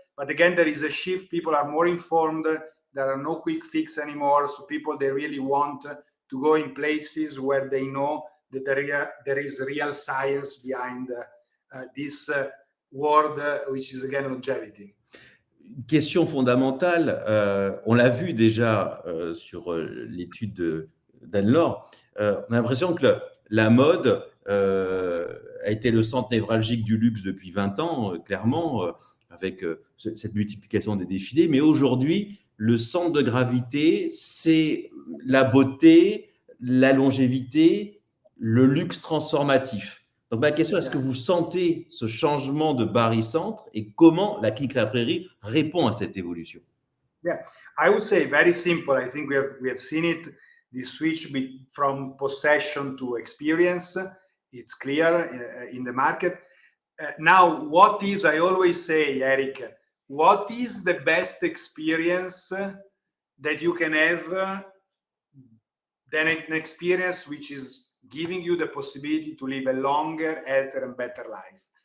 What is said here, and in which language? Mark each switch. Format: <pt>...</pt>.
<en>But again, there is a shift. People are more informed. There are no quick fix anymore. So people, they really want to go in places where they know that there is real science behind this word, which is again longevity.</en> <fr>Une question fondamentale, on l'a vu déjà sur l'étude d'Anne-Laure, on a l'impression que la mode a été le centre névralgique du luxe depuis 20 ans, clairement, avec cette multiplication des défilés. Mais aujourd'hui, le centre de gravité, c'est la beauté, la longévité, le luxe transformatif. Donc ma question, est-ce que vous sentez ce changement de barycentre et comment la clinique La Prairie répond à cette évolution?</fr> <en>Yeah, I would say very simple. I think we have seen it, the switch from possession to experience. It's clear in the market. Now, what is, I always say, Eric, what is the best experience that you can have than an experience which is giving you the possibility to live a longer, healthier, and better life?</en>